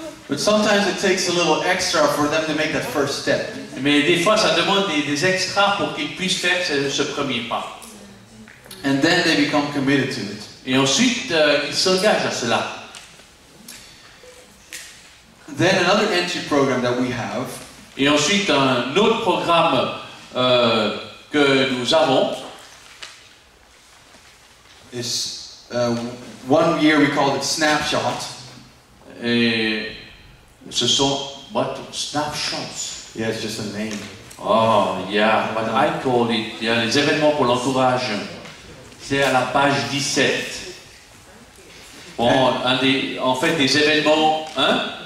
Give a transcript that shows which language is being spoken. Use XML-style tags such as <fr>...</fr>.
<en>But sometimes it takes a little extra for them to make that first step.</en> <fr>Mais des fois ça demande des extras pour qu'ils puissent faire ce premier pas.</fr> <en>And then they become committed to it.</en> <fr>Et ensuite ils s'engagent à cela.</fr> <en>Then another entry program that we have.</en> <fr>Et ensuite un autre programme que nous avons.</fr> <en>Is one year we called it snapshot.</en> <fr>Et ce sont what snapshots.</fr> <en>Yeah, it's just a name. Oh, yeah, but I call it, yeah,</en> <fr>les événements pour l'entourage. C'est à la page 17. Bon, en fait, des événements, hein?</fr>